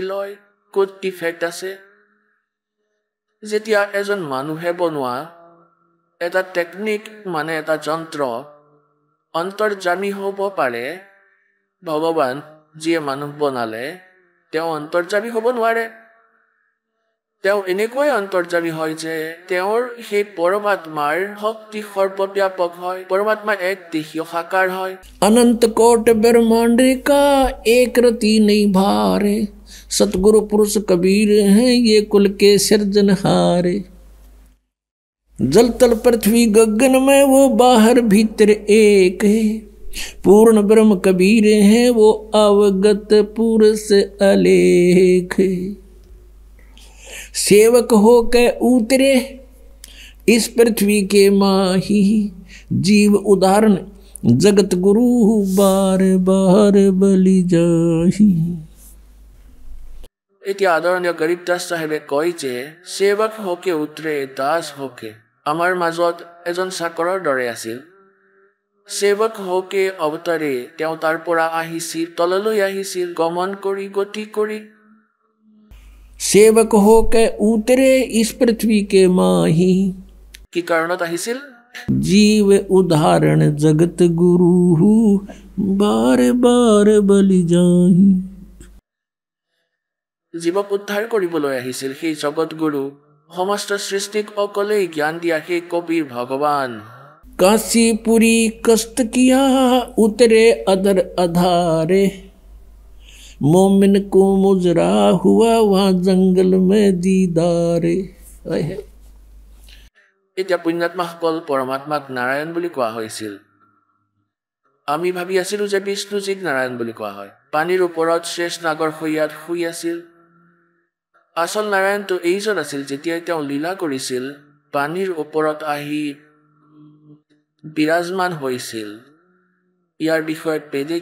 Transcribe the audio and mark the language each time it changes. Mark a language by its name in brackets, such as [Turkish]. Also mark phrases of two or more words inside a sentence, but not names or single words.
[Assamese] লয় ক'ত ডিফেক্ট আছে যেতিয়া এজন মানুহে বনোৱা এটা টেকনিক মানে এটা যন্ত্ৰ অন্তৰ্যামী হ'ব পাৰে ভগৱান যিয়ে মানুহ বনালে তেওঁ অন্তৰ্যামী হ'ব নোৱাৰে তেওঁ এনেকৈ অন্তৰ্যামী হয় যে তেওঁৰ সেই পৰমাত্মাৰ শক্তি সৰ্বব্যাপক হয় পৰমাত্মা এক দেশীয় সাকাৰ হয় [Hindi] अनंत कोट ब्रह्मांड का एक रति नहीं भारे सतगुरु पुरुष कबीर हैं ये कुल के सिरजनहारे जल तल पृथ्वी गगन में वो बाहर भीतर एक है पूर्ण ब्रह्म कबीर हैं वो अवगत पुरुष अलेख है सेवक हो के उतरे इस पृथ्वी के माही जीव उदाहरण जगत गुरु बार बार बलि जाही [Assamese] এতিয়া আদৰণীয় গৰীব দাস চাহেবে কয় যে [Hindi] सेवक हो के उतरे दास हो के [Assamese] আমাৰ মাজত এজন চাকৰৰ দৰে আছিল [Hindi] सेवक हो के अवतारे [Assamese] তেওঁ তাৰ পৰা আহিছিল তললৈ আহিছিল গমন কৰি গতি কৰি [Hindi] सेवक हो के उतरे इस पृथ्वी के माही [Assamese] কি কাৰণত আহিছিল [Hindi] जीव उदाहरण जगत गुरु बार बार बलि जाही [Assamese] জীৱক উদ্ধাৰ কৰিবলৈ আহিছিল সেই জগত গুৰু সমস্ত সৃষ্টিক অকলেই জ্ঞান দিয়া সেই কবিৰ ভগৱান [Hindi] काशीपुरी कष्ट किया उतरे अदर अधारे मोमिन को मुजरा हुआ वहाँ जंगल में दीदारे [Assamese] এতিয়া পুণ্যাত্মাসকল পৰমাত্মাক নাৰায়ণ বুলি কোৱা হৈছিল আমি ভাবি আছিলো যে বিষ্ণুজীক নাৰায়ণ বুলি কোৱা হয় পানীৰ ওপৰত শেষ নাগৰ শৈয়াত শুই আছিল আচল নাৰায়ণটো এইজন আছিল যেতিয়া তেওঁ লীলা কৰিছিল পানীৰ ওপৰত আহি বিৰাজমান হৈছিল ইয়াৰ বিষয়ে বেদে